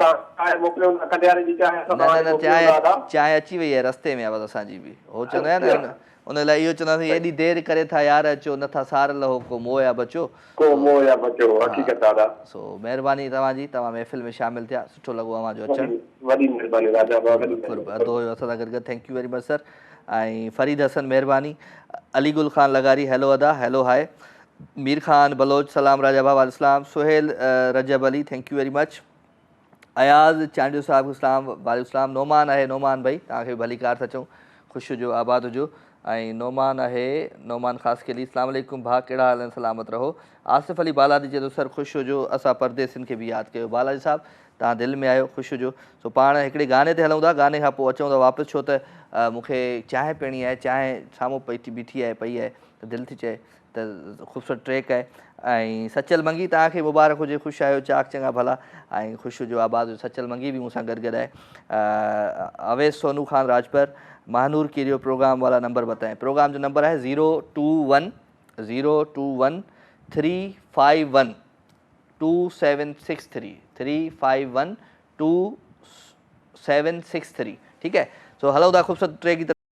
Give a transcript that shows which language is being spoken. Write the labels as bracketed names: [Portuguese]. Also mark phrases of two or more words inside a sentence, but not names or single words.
[Sindhi] न, चांहि अची वई आहे, रस्ते में आहे बसि असांजी बि। हो चवंदा आहिनि न, उन लाइ इहो चवंदासीं, एॾी देरि करे था यार अचो, नथा सारल हो को मोह या बचो। सो महिरबानी तव्हांजी, तव्हां महफ़िल में शामिलु थिया, सुठो लॻो अव्हांजो अचणु। वॾी महिरबानी राजा भाउ, अदो हुयो असां सां गॾु गॾु। [English] Thank you very much sir. [Sindhi] ऐं फरीद हसन महिरबानी। अली गुल ख़ान लगारी, हैलो अदा, हैलो हाय। मीर ख़ान बलोच, सलाम राजा भाउ, वालेकुम। सुहेल रजब अली, [English] Thank you very much. [Sindhi] अयाज़ चांडियो साहब, [Arabic] السلام علیکم. [Sindhi] नोमान आहे, नोमान भाई, तव्हांखे भली कार था चऊं। ख़ुशि हुजो, आबाद हुजो। ऐं नोमान आहे, नोमान [Urdu] خاص کے لیے [Arabic] السلام علیکم [Sindhi] भाउ, कहिड़ा हाल आहिनि? सलामत रहो। आसिफ़ अली बालादी चए थो सर ख़ुशि हुजो, असां परदेसियुनि खे बि यादि कयो। बालाजी साहिबु तव्हां दिलि में आहियो, ख़ुशि हुजो। सो पाण हिकिड़े गाने ते हलूं था, गाने खां पोइ अचूं था वापसि, छो त मूंखे चांहि पीअणी आहे। चांहि साम्हूं बीठी आहे, पई आहे, त दिलि थी चए त ख़ूबसूरत ट्रैक आहे। ऐं सचल मंगी, तव्हांखे मुबारक हुजे, ख़ुशि आहियो, चाक चङा भला ऐं ख़ुशि हुजो, आबाद हुजो। सचल मंगी बि मूंसां गॾु गॾु आहे। [Urdu] اویس سونو خان راجپر، ماہ نور کیریو، پروگرام والا نمبر بتائیں. پروگرام جو نمبر ہے 021 3512763 ٹھیک ہے. [Sindhi] सो हलो था [Urdu] خوبصورت ٹریک کی طرف.